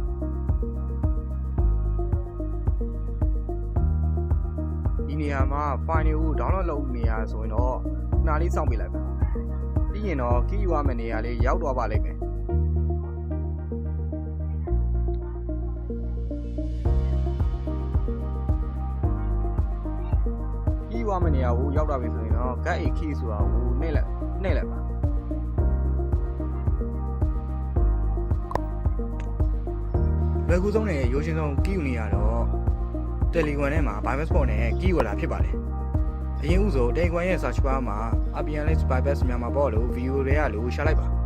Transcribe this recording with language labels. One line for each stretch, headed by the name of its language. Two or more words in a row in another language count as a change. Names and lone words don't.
Burmese: ဒီနေရာမှာ file တွေကို download လုပ်နေရဆိုရင်တော့ခဏလေးစောင့်ပေးလိုက်ပါပြီးရင်တော့ key ယူရမယ့်နေရာလေးရောက်သွားပါလိမ့်မယ်key ယူရမယ့်နေရာကိုရောက်သွားပြီဆိုရင်တော့
English: get a key
Burmese: ဆိုတာကိုနှိပ်လိုက်ပါ ဘယ်ကူဆုံးနဲ့ရိုးရှင်းဆုံး key ယူနေရတော့ Telegram ထဲမှာ
English: bypass port
Burmese: နဲ့ key ဝလာဖြစ်ပါတယ်အရင်ဥဆို Telegram ရဲ့
English: search bar
Burmese: မှာ
English: RPN bypass
Burmese: မြန်မာပေါ့လို့ video တွေကလို့ရှာလိုက်ပါ